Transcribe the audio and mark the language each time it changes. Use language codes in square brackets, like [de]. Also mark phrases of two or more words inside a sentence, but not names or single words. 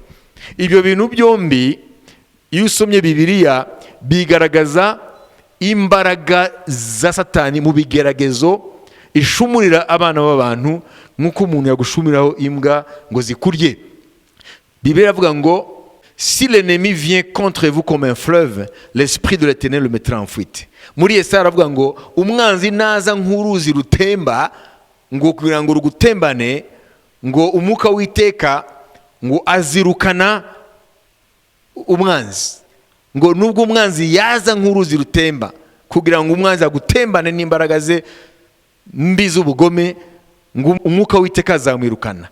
[rw] Ibyo bintu byombi iyo usomye Bibiliya bigaragaza imbaraga za Satani mu bigeragezo ishumurira abana b'abantu, nk'uko umuntu yagushumiraho imbwa ngo zikurye. Bibiliya iravuga ngo [fr] si l'ennemi vient contre vous comme un fleuve, l'esprit de l'Éternel le mettra en fuite. [rw] Muri Yesaya aravuga ngo umwanzi naza nk'uruzi rutemba ngo kugira ngo rugutembane ngo umwuka w'iteka ngo azirukana umwanzi, ngo nubwo umwanzi yaza nk'uruzi rutemba kugira ngo umwanzi agutembane n'imbaraga ze mbi z'ubugome, ngo umwuka w'iteka azamwirukana.